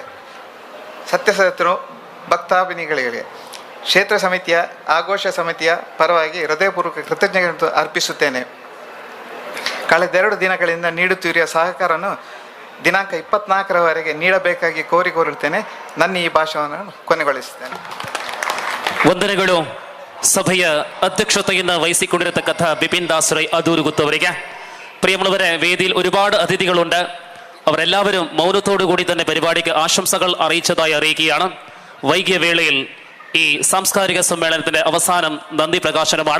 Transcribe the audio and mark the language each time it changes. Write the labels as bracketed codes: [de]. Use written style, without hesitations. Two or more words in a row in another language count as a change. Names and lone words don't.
[kn] ಸತ್ಯಸತ್ಯರು ಭಕ್ತಾಭಿನಿಗಳಿಗೆ ಕ್ಷೇತ್ರ ಸಮಿತಿಯ ಆಘೋಷ ಸಮಿತಿಯ ಪರವಾಗಿ ಹೃದಯಪೂರ್ವಕ ಕೃತಜ್ಞತೆ ಅರ್ಪಿಸುತ್ತೇನೆ. ಕಳೆದ 2 ದಿನಗಳಿಂದ ನೀಡುತ್ತಿರುವ ಸಹಕಾರವನ್ನು ದಿನಾಂಕ 24ರವರೆಗೆ ನೀಡಬೇಕಾಗಿ ಕೋರಿಕೊಳ್ಳುತ್ತೇನೆ. ನನ್ನ ಈ ಭಾಷಣವನ್ನು ಕೊನೆಗೊಳಿಸುತ್ತೇನೆ. ವಂದನೆಗಳು. ಸಭೆಯ ಅಧ್ಯಕ್ಷತೆಯನ್ನು വഹിಸಿಕೊಂಡಿರತಕ್ಕಂಥ ബിപിൻ ദാസ് റൈ അദൂർ ഗുത്തവರಿಗೆ. [ml] പ്രിയമുള്ളവരെ, വേദിയിൽ ഒരുപാട് അതിഥികളുണ്ട്. അവരെല്ലാവരും മൗനത്തോടുകൂടി തന്നെ പരിപാടിക്ക് ആശംസകൾ അറിയിച്ചതായി അറിയിക്കുകയാണ്. വൈകിയ വേളയിൽ ഈ സാംസ്കാരിക സമ്മേളനത്തിന്റെ അവസാനം നന്ദി പ്രകാശനമാണ്.